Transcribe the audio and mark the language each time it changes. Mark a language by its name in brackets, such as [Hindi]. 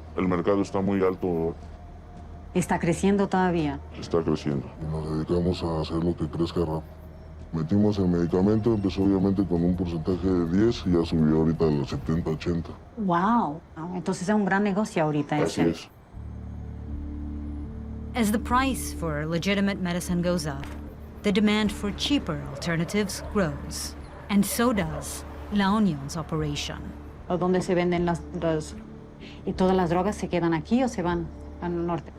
[Spanish] El mercado está muy alto, ¿Está creciendo todavía? está creciendo. Y nos dedicamos a hacer lo que crezca rápido. Metimos el medicamento, empezó obviamente con un porcentaje de 10 y ya subió ahorita a los 70, 80. ¡Wow! Entonces es un gran negocio ahorita Así ese. es. [English] As the price for legitimate medicine goes up, the demand for cheaper alternatives grows. And so does La Union's operation. [Spanish] ¿O dónde se venden ¿Y todas las drogas se quedan aquí o se van al norte?